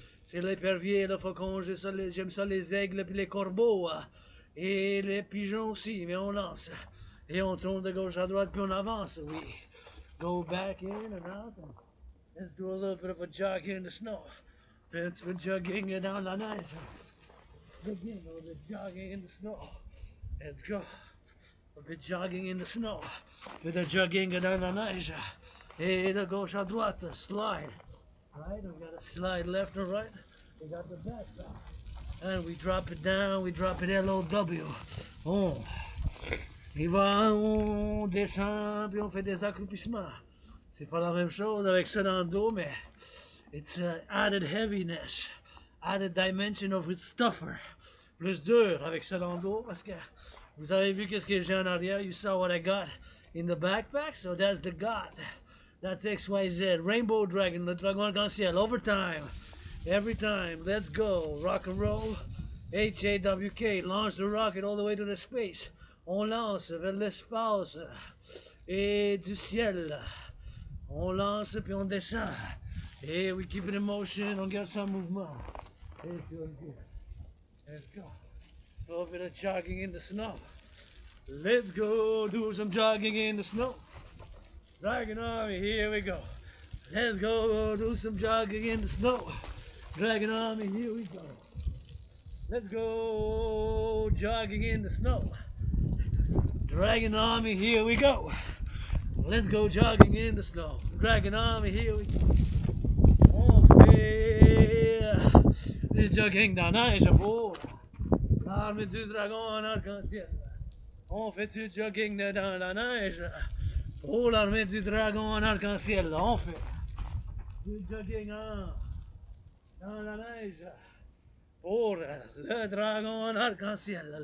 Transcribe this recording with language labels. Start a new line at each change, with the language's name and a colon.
French: C'est l'épervier, le faucon, j'aime ça les aigles, puis les corbeaux. Et les pigeons aussi, mais on lance. Et on tourne de gauche à droite, puis on avance.
English: We go back in and out. And let's do a little bit of a jog here in the snow. Let's go jogging down
French: la neige.
English: Begin a little bit jogging in the snow. Let's go. A bit jogging in the snow. Bit of jogging down
French: la neige. Et de gauche à droite, slide.
English: Right, we got to slide left and right. We got the backpack. And we drop it down, we drop it L-O-W. Oh.
French: Et va, on descend, puis on fait des accroupissements. C'est pas la même chose avec ça dans le dos, mais
English: it's added heaviness, added dimension of it's tougher.
French: Plus dur avec ça dans le dos, parce que vous avez vu qu'est-ce que j'ai en arrière.
English: You saw what I got in the backpack, so that's the God. That's XYZ, Rainbow Dragon,
French: le dragon arc-en-ciel,
English: overtime, every time, let's go, rock and roll, H-A-W-K, launch the rocket all the way to the space.
French: On lance vers l'espace et du ciel. On lance puis on descend. Et
English: we keep it in motion,
French: on garde ça en mouvement. Et puis on dit,
English: let's go. A little bit of jogging in the snow. Let's go do some jogging in the snow. Dragon Army, here we go. Let's go do some jogging in the snow. Dragon Army, here we go. Let's go jogging in the snow. Dragon Army, here we go. Let's go jogging in the snow. Dragon Army, here we go.
French: On fait du jogging dans la neige pour l'armée du dragon en arc-en-ciel. On fait du jogging dans la neige pour l'armée du dragon en arc-en-ciel. On fait du jogging dans la neige pour le dragon en arc-en-ciel.